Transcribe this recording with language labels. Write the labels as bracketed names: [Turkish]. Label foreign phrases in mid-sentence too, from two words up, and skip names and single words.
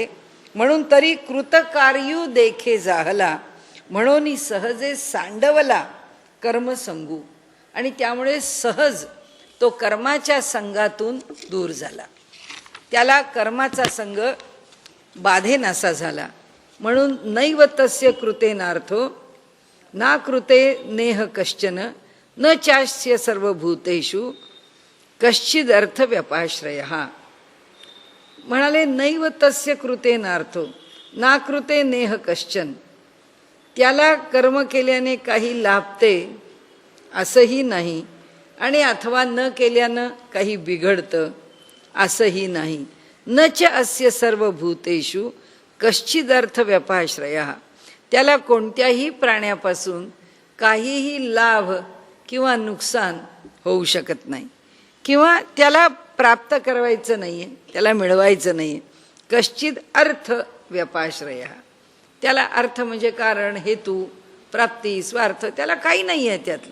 [Marathi] म्हणून तरी कृतकार्यू देखे जाहला, म्हणून सहजे सांडवला कर्म संगू. आणि त्यामुळे सहज तो कर्माच्या संघातून दूर झाला. त्याला कर्माचा संघ बाधेनासा झाला. [Sanskrit] म्हणून नैव तस्य कृतेनार्थो ना कृते नेह कश्चन न चास्य सर्वभूतेषु कश्चिद अर्थ व्यपाश्रयः. म्हणाले नैव तस्य कृतेनार्थो ना कृते नेह कश्चन. [Marathi] त्याला कर्म केल्याने काही लाभते असंही नाही, आणि अथवा न केल्यानं काही बिघडतं असंही नाही. [Sanskrit] न च अस्य सर्वभूतेषु कश्चिद अर्थ व्यपाश्रयः. [Marathi] त्याला कोणत्याही प्राण्यापासून काहीही लाभ किंवा नुकसान होऊ शकत नाही, किंवा त्याला प्राप्त करायचं नाही आहे, त्याला मिळवायचं नाही आहे. [Sanskrit] कश्चिद अर्थ व्यपाश्रयः. [Marathi] त्याला अर्थ म्हणजे कारण, हेतू, प्राप्ती, स्वार्थ, त्याला काही नाही आहे त्यातलं.